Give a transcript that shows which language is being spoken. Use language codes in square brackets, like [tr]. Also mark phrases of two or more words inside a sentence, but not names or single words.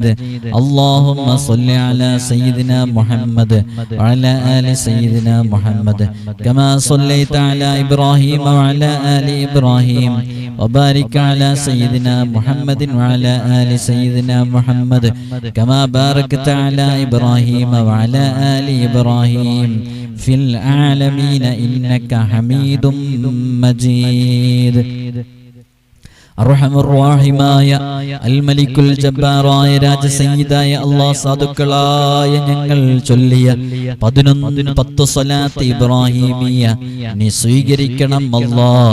[ar] اللهم صل على سيدنا محمد وعلى آل سيدنا محمد كما صليت على إبراهيم وعلى آل إبراهيم وبارك على سيدنا محمد وعلى آل سيدنا محمد كما باركت على إبراهيم وعلى آل إبراهيم في العالمين إنك حميد مجيد. [ml] അർഹമുർറഹീമായ [ar] الملك الجبار [ml] രാജസയ്യിദായ അല്ലാഹ് സാധുക്കളായ ഞങ്ങൾ ചൊല്ലിയ 10 സ്വലാത്ത് ഇബ്രാഹിമിയ നീ സ്വീകരിക്കണം അല്ലാഹ്.